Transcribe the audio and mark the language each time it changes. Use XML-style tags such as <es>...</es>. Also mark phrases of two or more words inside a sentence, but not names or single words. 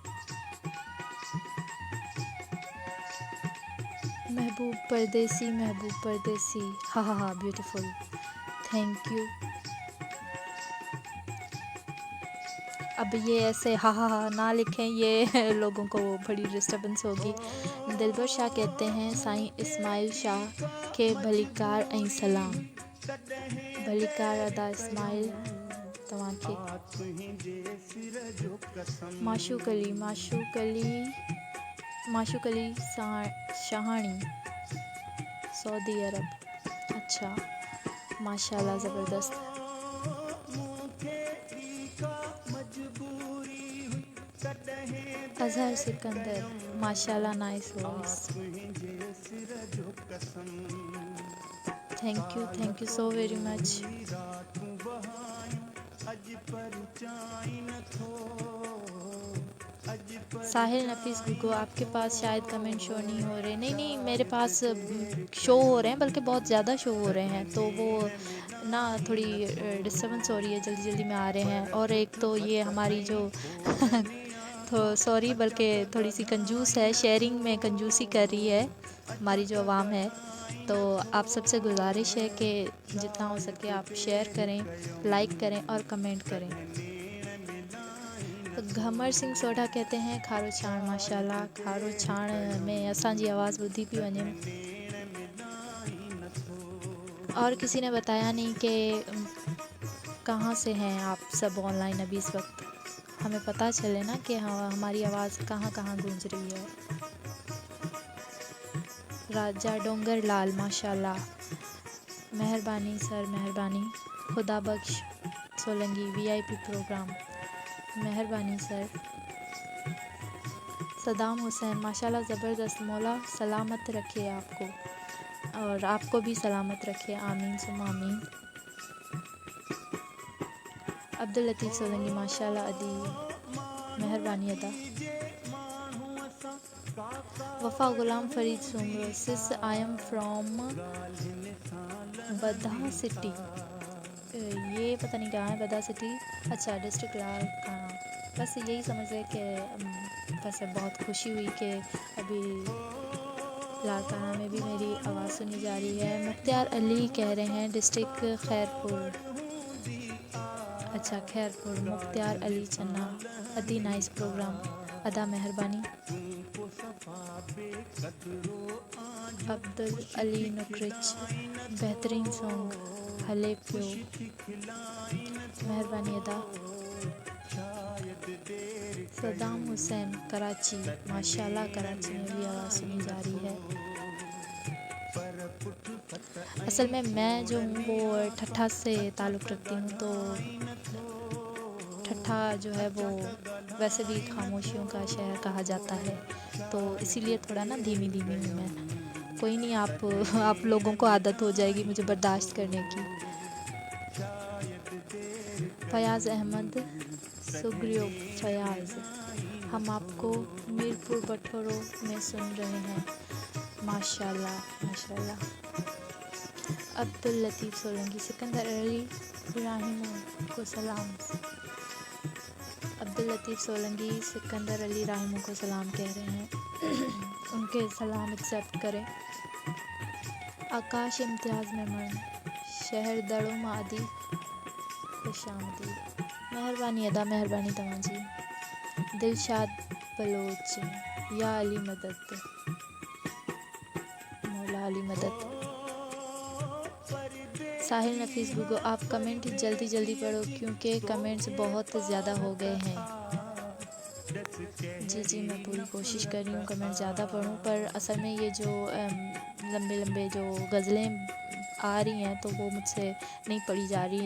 <en>महबूब परदेसी, हाँ हाँ हाँ, beautiful, thank you.</en> <ur>اب یہ ایسے ہا ہا ہا نہ لکھیں، یہ لوگوں کو بڑی ڈسٹربنس ہوگی.</ur> <sd>दिलबर शाह</sd> <ur>کہتے ہیں</ur> <sd>साईं इस्माइल शाह के भलीकार ऐं सलाम, भलीकार अदा इस्माइल तव्हांखे।</sd> <ur>معشوق علی شاہانی، سعودی عرب. اچھا، ماشاءاللہ، زبردست. اظہر سکندر، ماشاءاللہ,</ur> <en>nice voice, thank you so very much.</en> <ur>ساحل نفیس گگو، آپ کے پاس شاید کمنٹ شو نہیں ہو رہے. نہیں، میرے پاس شو ہو رہے ہیں، بلکہ بہت زیادہ شو ہو رہے ہیں، تو وہ نا تھوڑی ڈسٹربنس ہو رہی ہے، جلدی جلدی میں آ رہے ہیں. اور ایک تو یہ ہماری جو تو سوری، بلکہ تھوڑی سی کنجوس ہے، شیئرنگ میں کنجوسی کر رہی ہے ہماری جو عوام ہے. تو آپ سب سے گزارش ہے کہ جتنا ہو سکے آپ شیئر کریں، لائک کریں اور کمنٹ کریں.</ur> <sd>घमर सिंह सोढा</sd> <ur>کہتے ہیں</ur> <sd>खारो छाण, माशाल्लाह, खारो छाण में असांजी आवाज़ ॿुधी पई वञे।</sd> <ur>اور کسی نے بتایا نہیں کہ کہاں سے ہیں آپ سب آن لائن ابھی اس وقت، ہمیں پتا چلے نا کہ ہماری آواز کہاں کہاں گونج رہی ہے. راجہ ڈونگر لال، ماشاءاللہ، مہربانی سر، مہربانی. خدا بخش سولنکی,</ur> <en>VIP program,</en> <ur>مہربانی سر. صدام حسین، ماشاءاللہ، زبردست، مولا سلامت رکھے آپ کو، اور آپ کو بھی سلامت رکھے,</ur> <ar>آمين ثم آمين.</ar> <ur>عبداللطیف سولنکی، ماشاءاللہ ادی، مہربانی ادا. وفا غلام فرید سومرو,</ur> <en>sis I am from Badha City,</en> <ur>یہ پتا نہیں کہاں ہے بدھا سٹی. اچھا، ڈسٹرکٹ لال کہاں، بس یہی سمجھ رہے کہ بس بہت خوشی ہوئی کہ ابھی لاڑکانہ میں بھی میری آواز سنی جا رہی ہے. مختار علی کہہ رہے ہیں ڈسٹرکٹ خیرپور، اچھا خیرپور، مختار علی چنا، ادی</ur> <en>nice program,</en> <ur>ادا مہربانی. عبدالعلی نکرچ، بہترین سانگ,</ur> <sd>हले प्यो,</sd> <ur>مہربانی ادا. صدام حسین کراچی، ماشاءاللہ، کراچی میں بھی آواز سنی جا رہی ہے. اصل میں میں جو ہوں وہ ٹھٹھہ سے تعلق رکھتی ہوں، تو ٹھٹھہ جو ہے وہ ویسے بھی خاموشیوں کا شہر کہا جاتا ہے، تو اسی لیے تھوڑا نا دھیمی دھیمی ہوں میں. کوئی نہیں، آپ لوگوں کو عادت ہو جائے گی مجھے برداشت کرنے کی. فیاض احمد سگریو فیاض, ہم آپ کو میرپور بٹھورو میں سن رہے ہیں، ماشاءاللہ ماشاءاللہ. عبداللطیف سولنکی، سکندر علی راہموں کو سلام. عبداللطیف سولنکی سکندر علی راہموں کو سلام کہہ رہے ہیں، ان کے سلام ایکسیپٹ کریں.</ur> <sd>आकाश इम्तियाज़ मेमन, शहर दड़ो मादी, खुशामदी, मेहरबानी अदा, मेहरबानी तमाजी।</sd> <ur>دلشاد بلوچ، یا علی مدد، مولا علی مدد. ساحل نفیس گگو، آپ کمنٹ جلدی جلدی پڑھو کیونکہ کمنٹس بہت زیادہ ہو گئے ہیں. جی جی، میں پوری کوشش کر رہی ہوں کمنٹ زیادہ پڑھوں، پر اصل میں یہ جو لمبے لمبے جو غزلیں آ رہی ہیں تو وہ مجھ سے نہیں پڑھی جا رہی.</ur>